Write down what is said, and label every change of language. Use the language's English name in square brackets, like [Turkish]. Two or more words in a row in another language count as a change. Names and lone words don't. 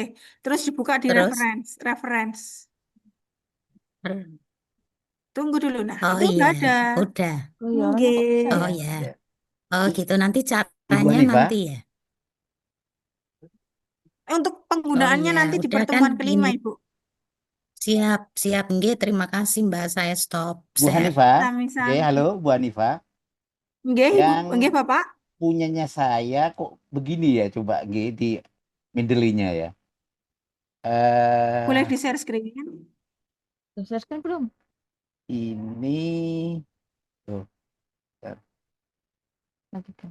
[Indonesian] Terus dibuka di Terus? reference. Tunggu dulu. Nah, Oh itu iya, udah ada. udah. Oh iya, orangnya kok bisa Oh ya? ya. Oh gitu, nanti Ibu caranya Hanifa, nanti ya. Untuk Oh penggunaannya iya, nanti di udah kan pertemuan kelima, gini. Ibu. Siap, siap nggih. Terima kasih Mbak, saya stop Bu share. Hanifa, Sami-sami. halo Bu Hanifa, Nggih, Ibu. yang Nggih, Bapak. punyanya saya kok begini ya, coba nggih di Mendeley-nya ya. Boleh di-share screen. Tuh, share kan belum? Ini tuh, Lagi kan.